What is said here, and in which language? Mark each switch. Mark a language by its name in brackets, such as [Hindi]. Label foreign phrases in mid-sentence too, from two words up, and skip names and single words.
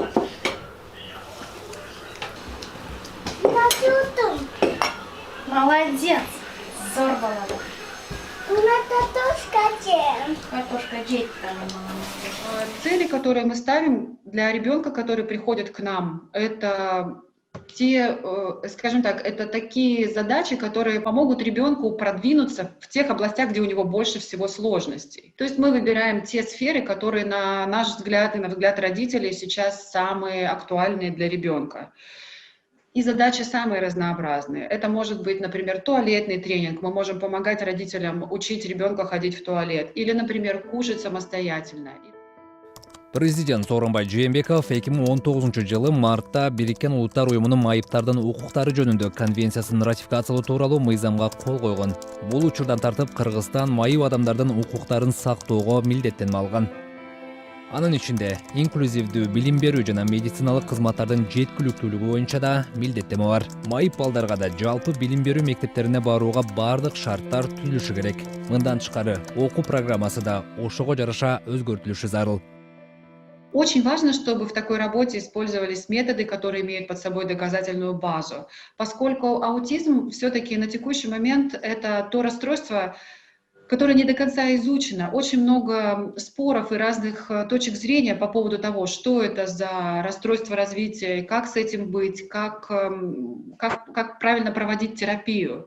[Russian] Молодец. [Kyrgyz] Зор бала да. [Russian] Una картошка чем? [Kyrgyz] Картошка жейт. [Russian] Цели, которые мы ставим для ребенка, который приходит к нам, это те, скажем так, это такие задачи, которые помогут ребенку продвинуться в тех областях, где у него больше всего сложностей. То есть мы выбираем те сферы, которые, на наш взгляд и на взгляд родителей, сейчас самые актуальные для ребенка. И задачи самые разнообразные. Это может быть, например, туалетный тренинг. Мы можем помогать родителям учить ребенка ходить в туалет. Или, например, кушать самостоятельно. [Kyrgyz] Президент Сооронбай Жээнбеков 2019 мартта Бириккен Улуттар уюмунун майыптардын укуктары жөнүндө конвенциясын ратификациялоо тууралуу мыйзамга кол койгон. Бул учурдан тартып Кыргызстан майып адамдардын укуктарын сактоого милдеттенме алган. Анын ичинде инклюзивдүү билим берүү жана медициналык кызматтардын жеткиликтүүлүгү боюнча да милдеттеме бар. Майып балдарга да жалпы билим берүү мектептерине барууга бардык шарттар түзүлүшү керек. Мындан тышкары окуу программасы да ошого жараша өзгөртүлүшү зарыл. [Russian] Очень важно, чтобы в такой работе использовались методы, которые имеют под собой доказательную базу, поскольку аутизм все-таки на текущий момент это то расстройство, которое не до конца изучено. Очень много споров и разных точек зрения по поводу того, что это за расстройство развития, как с этим быть, как правильно проводить терапию.